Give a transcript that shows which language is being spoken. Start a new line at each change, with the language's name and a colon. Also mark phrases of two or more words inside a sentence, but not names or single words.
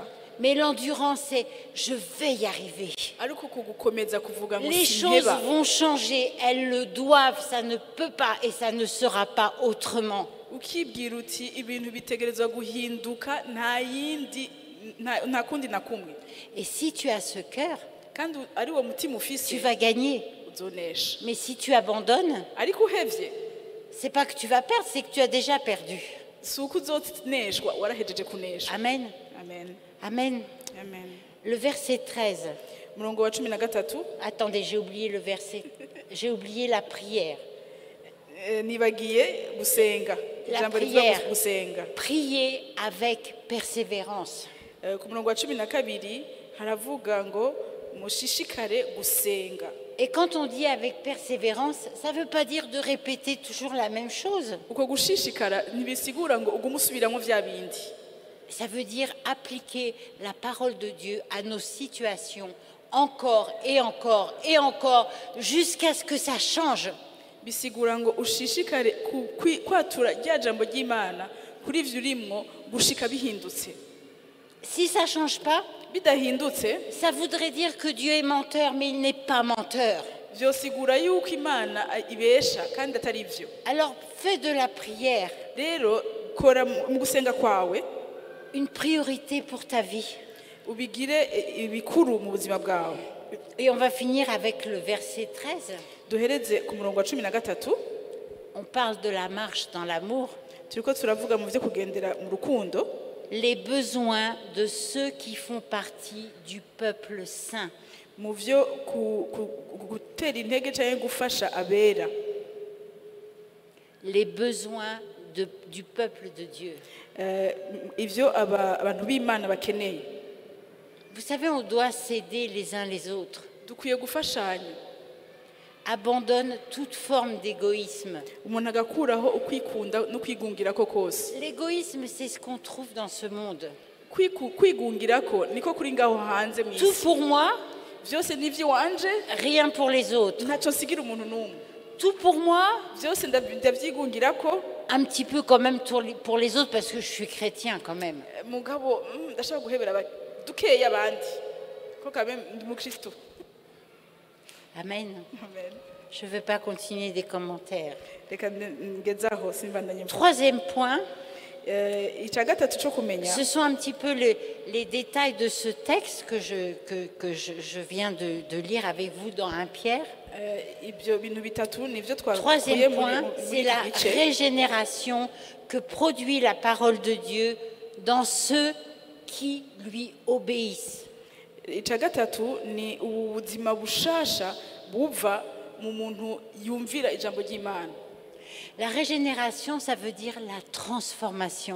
French: mais l'endurance, c'est je vais y arriver.
Rundi: ariko kugukomeza kuvuga ngo
French: Les choses
Rundi: sinheba.
French: vont changer, elles le doivent, ça ne peut pas et ça ne sera pas autrement.
Rundi: ukibwira uti ibintu bitegerezwa guhinduka nta kundi na kumwe.
French: Et si tu as ce cœur,
Rundi: kandi ari wo mutima
French: tu
Rundi: ufise
French: vas gagner.
Rundi: uzonesha.
French: Mais si tu abandonnes,
Rundi: ariko uhevye
French: c'est pas que tu vas perdre, c'est que tu as déjà perdu.
Rundi: si uko uzoneshwa warahejeje kuneshwa. Amen. Amen. Amen. Amen.
French: Le verset 13.
Rundi: Murongo wa 13.
French: Attendez, j'ai oublié le verset. J'ai oublié la prière.
Rundi: Nibagiye gusenga.
French: La
Rundi: Ijambo rivuga
French: prière.
Rundi: gusenga.
French: Priez avec persévérance.
Rundi: Ku murongo wa 12 haravuga ngo mushishikare gusenga.
French: Et quand on dit avec persévérance, ça ne veut pas dire de répéter toujours la même chose.
Rundi: Uko gushishikara ntibisigura ngo ugume usubiramo vya bindi.
French: Ça veut dire appliquer la parole de Dieu à nos situations encore et encore et encore jusqu'à ce que ça change.
Rundi: Bisigura ngo ushishikare kwatura rya jambo ry'Imana kuri ivyo urimwo gushika bihindutse.
French: Si ça ne change pas,
Rundi: Bidahindutse
French: ça voudrait dire que Dieu est menteur, mais il n'est pas menteur.
Rundi: vyosigura yuko Imana ibesha kandi atari ivyo.
French: Alors fais de la prière
Rundi: Rero kora mu gusenga kwawe
French: une priorité pour ta vie.
Rundi: ubigire ibikuru mu buzima bwawe.
French: Et on va finir avec le verset 13.
Rundi: Duhereze ku murongo wa 13.
French: On parle de la marche dans l'amour.
Rundi: Turiko turavuga mu vyo kugendera mu rukundo.
French: Les besoins de ceux qui font partie du peuple saint.
Rundi: Mu vyo gutera intege cyangwa gufasha abera.
French: Les besoins du peuple de Dieu.
Rundi: Ivyo abantu b'Imana bakeneye.
French: Vous savez, on doit s'aider les uns les autres.
Rundi: Dukwiye gufashanya.
French: Abandonne toute forme d'égoïsme.
Rundi: Umuntu agakuraho ukwikunda no kwigungirako kose.
French: L'égoïsme, c'est ce qu'on trouve dans ce monde.
Rundi: Kwigungirako niko kuri ngaho hanze mu
French: Tout
Rundi: isi.
French: pour moi,
Rundi: Vyose nivyo wanje,
French: rien pour les autres.
Rundi: ntaco nsigira umuntu n'umwe.
French: Tout pour moi,
Rundi: Vyose ndavyigungirako,
French: un petit peu quand même pour les autres, parce que je suis chrétien quand même.
Rundi: mugabo ndashaka guhebera dukeya abandi. Ko kabe ndi mu Kristo. Amen. Amen.
French: Je ne veux pas continuer des commentaires.
Rundi: Reka ngezaho simbandanye.
French: Troisième point,
Rundi: Ica gatatu cyo kumenya.
French: ce sont un petit peu les détails de ce texte que je viens de lire avec vous dans 1 Pierre.
Rundi: Ibyo bintu bitatu nivyo twakuye
French: Troisième
Rundi: muri
French: point, c'est la régénération que produit la parole de Dieu dans ceux qui lui obéissent.
Rundi: icya gatatu ni ubuzima bushasha buva mu muntu yumvira ijambo ry'Imana.
French: La régénération, ça veut dire la transformation.